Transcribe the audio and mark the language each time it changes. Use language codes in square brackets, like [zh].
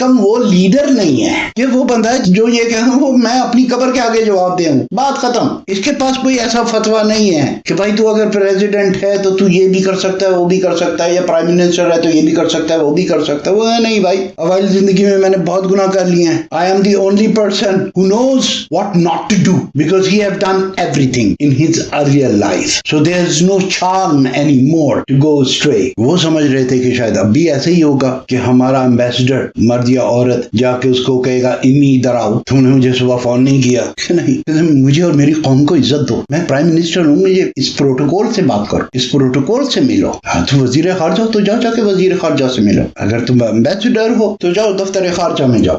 [ur] کم وہ لیڈر نہیں ہے کہ وہ بندہ جو یہ کہ وہ میں اپنی قبر کے آگے جواب دے ہوں، بات ختم. اس کے پاس کوئی ایسا فتویٰ نہیں ہے کہ بھائی تو اگر پریزیڈنٹ ہے تو یہ بھی کر سکتا ہے وہ بھی کر سکتا ہے، یا پرائم منسٹر ہے تو یہ بھی کر سکتا ہے وہ بھی کر سکتا ہے. وہ نہیں بھائی، اوائل زندگی میں نے بہت گناہ کر لیے ہیں. [en] I am the only person who knows what not to do because he have done everything in his earlier life. So there is no charm anymore to go astray. [ur] وہ سمجھ رہے تھے کہ شاید اب بھی ایسا ہی ہوگا کہ ہمارا امبیسڈر مرد یا عورت جا کے اس کو کہے گا امی ادھر آؤ، تم نے مجھے صبح فون نہیں کیا. کہ نہیں، مجھے اور میری قوم کو عزت دو، میں پرائم منسٹر ہوں، مجھے اس پروٹوکول سے بات کرو، اس پروٹوکول سے ملو. ہاں تو وزیر خارجہ تو جا کے وزیر خارجہ سے ملو. اگر تم امبیسڈر ہو تو جاؤ دفتر خارجہ میں جاؤ.